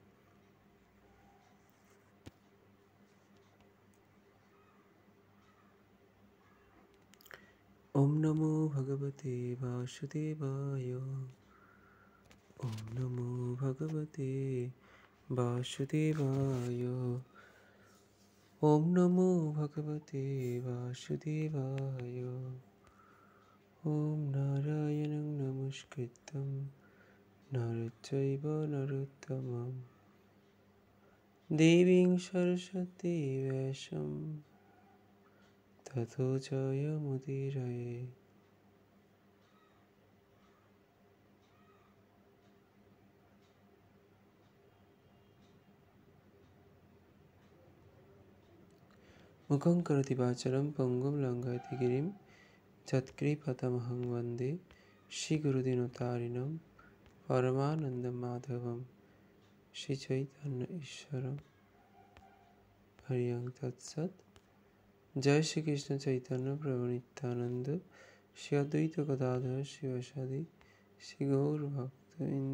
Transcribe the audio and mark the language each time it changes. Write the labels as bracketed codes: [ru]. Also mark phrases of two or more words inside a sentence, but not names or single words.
[sa] ওম নমো ভগবতে বাসুদেবায়। ওম নমো ভগবতে বাসুদেবায়। ওম নমো ভগবতে বাসুদেবায়। ওম নারায়ণং নমস্কৃত্যং নরচৈব নরোত্তমং দেবীং সরস্বতী ব্যাসং ততো জয়মুদীরয়ে। মুখং করোতি বাচালং পঙ্গুং লঙ্ঘয়তে গিরিং যৎকৃপা-তমহং বন্দে শ্রীগুরুদীনতারিণং পরমানন্দমাধবং শ্রীচৈতন্য ঈশ্বরং। হরি ওম তৎসৎ। [bn] জয় শ্রীকৃষ্ণ চৈতন্য প্রভু নিত্যানন্দ, শ্রী অদ্বৈত গদাধর শিবাসাদি শ্রী গৌর ভক্তবৃন্দ।